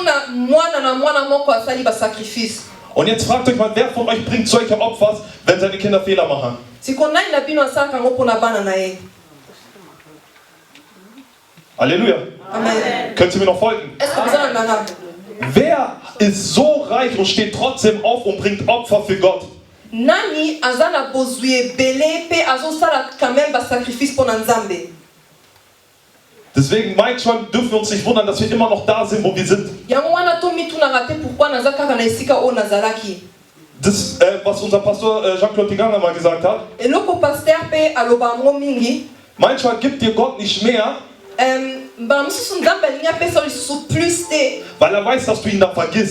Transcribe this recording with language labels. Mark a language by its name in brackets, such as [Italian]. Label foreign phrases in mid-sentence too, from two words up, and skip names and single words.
[German] Und jetzt fragt euch mal, wer von euch bringt solche Opfer, wenn seine Kinder Fehler machen? Halleluja. Amen. Könnt ihr mir noch folgen? Wer ist so reich und steht trotzdem auf und bringt Opfer für Gott? [Lingala] Nani azana bozue bele pe azosala [French] quand même [Lingala] ba sacrifice pour Nzambe. [German] Deswegen manchmal dürfen wir uns nicht wundern, dass wir immer noch da sind, wo wir sind. Das, was unser Pastor Jean-Claude Tinganga mal gesagt hat. Manchmal gibt dir Gott nicht mehr, weil er weiß, dass du ihn dann vergisst.